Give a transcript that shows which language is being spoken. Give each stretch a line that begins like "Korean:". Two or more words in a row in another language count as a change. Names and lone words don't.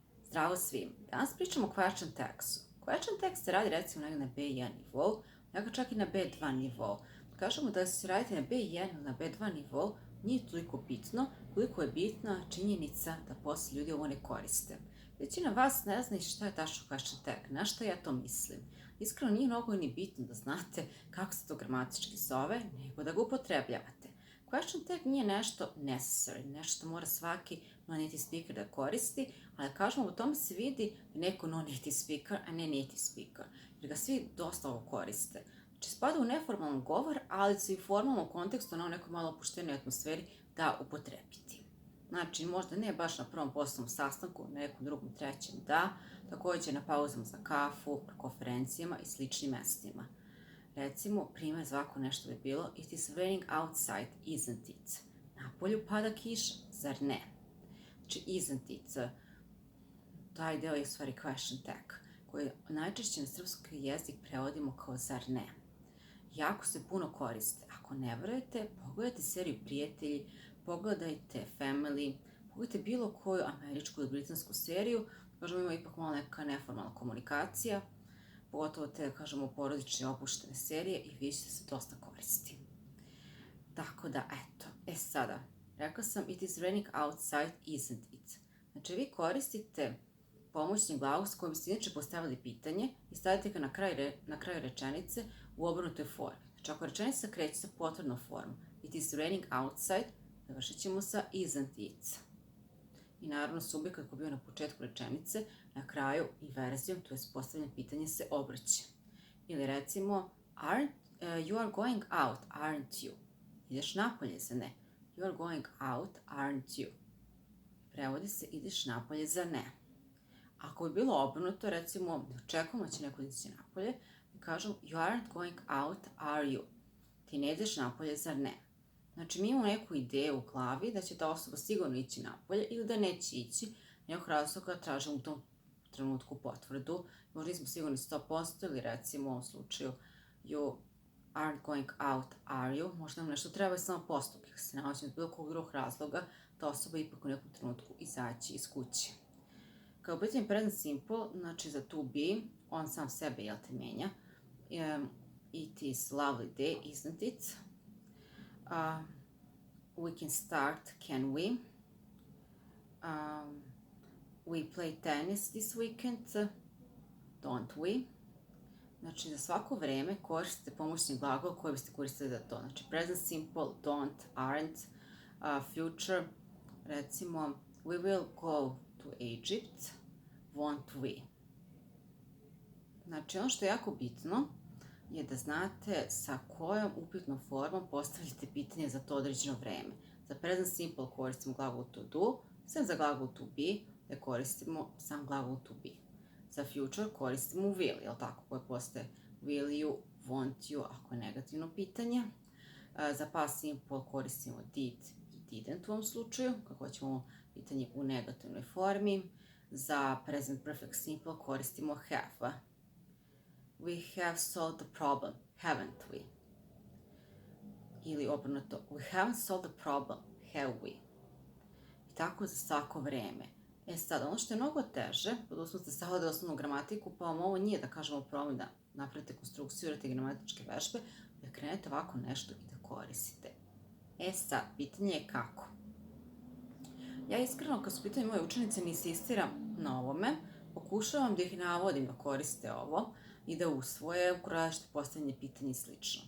Serbian: Zdravo svim. Danas pričamo o
English: question tags-u. Question tag
Serbian: se radi recimo na B1 nivou, nekako čak i na B2 nivou. Kažemo da se radi na B1 ili na B2 nivou, nije toliko bitno, koliko je bitna činjenica da posle ljudi ovo ne koriste. Većina vas ne zna šta je tačno
English: question tag,
Serbian: na šta ja to mislim. Iskreno nije mnogo ni bitno da znate kako se to gramatički zove, nego da ga upotrebljavate.
English: Question tag
Serbian: nije nešto necessary, nešto što mora svaki
English: non-native speaker
Serbian: da koristi, ali kažemo u tome se vidi neko
English: non-native speaker,
Serbian: a ne
English: native speaker,
Serbian: jer ga svi dosta ovo koriste. Znači spada u neformalan govor, ali se i u formalnom kontekstu na nekoj malo opuštenoj atmosferi da upotrebiti. Znači, možda ne baš na prvom poslovnom sastanku, na nekom drugom, trećem, da, takođe na pauzama za kafu, na konferencijama i sličnim mestima. Recimo, primjer za ovako nešto bi bilo
English: It is raining outside, isn't it?
Serbian: Napolju pada kiša, zar ne? Znači,
English: isn't it?
Serbian: Taj deo je u stvari
English: question tag,
Serbian: koji najčešće na srpski jezik prevodimo kao zar ne. Jako se puno koriste. Ako ne verujete, pogledajte seriju Prijatelji, pogledajte Family, pogledajte bilo koju američku ili britansku seriju, kažemo ima ipak malo neka neformalna komunikacija, pogotovo te, kažemo, porodične opuštene serije i vi ćete se dosta koristi. Tako da, eto. Sada, rekla sam
English: it is raining outside, isn't it?
Serbian: Znači, vi koristite pomoćni glagol s kojim ste inače postavili pitanje i stavite ga na kraju rečenice u obrnutoj formi. Znači, ako rečenica kreće sa potvrdnom formom
English: it is raining outside,
Serbian: završit ćemo sa isn't it. I naravno subjekat koji je bio na početku rečenice, na kraju i verzijom, to je postavljeno pitanje, se obrće. Ili recimo,
English: you are going out, aren't you?
Serbian: Ideš napolje, za ne.
English: You are going out, aren't you?
Serbian: Prevodi se ideš napolje, za ne. Ako bi bilo obrnuto, recimo, očekujemo da će neko ići napolje, mi kažemo
English: you aren't going out, are you?
Serbian: Ti ne ideš napolje, zar ne? Znači, mi imamo neku ideju u glavi da će ta osoba sigurno ići napolje ili da neće ići, nekog razloga tražimo u tom trenutku potvrdu, možda nismo sigurni 100% ili recimo u ovom slučaju
English: you aren't going out, are you?
Serbian: Možda nam nešto treba samo postup, jer se nalazi iz bilo kog drugog razloga, ta osoba ipak u nekom trenutku izaći iz kuće. Kao pitanje
English: present simple,
Serbian: znači za
English: to be,
Serbian: on sam sebe, jel te, menja.
English: It is lovely day, isn't it? We can start, can we? We play tennis this weekend, don't we?
Serbian: Znači, za svako vreme koristite pomoćni glagol koji biste koristili za to. Znači,
English: present simple, don't, aren't, future, recimo, we will go to Egypt, won't we?
Serbian: Znači, ono što je jako bitno je da znate sa kojom upitnom formom postavljate pitanje za to određeno vreme. Za
English: present simple
Serbian: koristimo glagol
English: to do,
Serbian: sem za glagol
English: to be,
Serbian: da koristimo sam glagol
English: to be.
Serbian: Za future koristimo will, jel tako, koje postaje
English: will you, won't you,
Serbian: ako je negativno pitanje. Za
English: past simple
Serbian: koristimo did i didn't u ovom slučaju, kako ćemo pitanje u negativnoj formi. Za
English: present perfect simple
Serbian: koristimo have.
English: We have solved the problem, haven't we?
Serbian: Ili obrnuto,
English: we haven't solved the problem, have we?
Serbian: I tako za svako vreme. Sad, ono što je mnogo teže, odnosno ste stavili osnovnu gramatiku, pa vam ovo nije da kažemo problem da napravite konstrukciju, radite gramatičke vežbe, da krenete ovako nešto i da koristite. Sad, pitanje je kako? Ja iskreno, kad su pitanje moje učenice, ne insistiram na ovome, pokušavam da ih navodim da koriste ovo i da usvoje ukoražite postavljanje pitanja i slično.